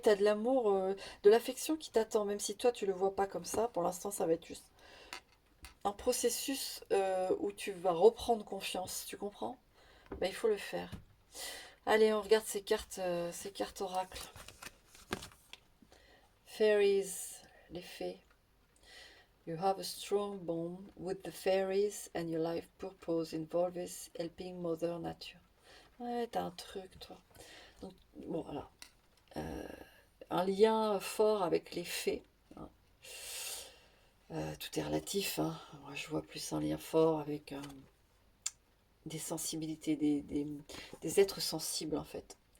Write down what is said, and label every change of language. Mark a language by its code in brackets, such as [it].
[fr] Tu as de l'amour, de l'affection qui t'attend, même si toi, tu le vois pas comme ça. Pour l'instant, ça va être juste un processus où tu vas reprendre confiance. Tu comprends? Ben, il faut le faire. Allez, on regarde ces cartes oracles. Fairies, les fées. [en] You have a strong bond with the fairies and your life purpose involves helping Mother Nature. [fr] Ouais, t'as un truc, toi. Donc, bon, alors, euh, un lien fort avec les fées. Hein. Tout est relatif. Hein. Moi, je vois plus un lien fort avec des sensibilités, des êtres sensibles, en fait.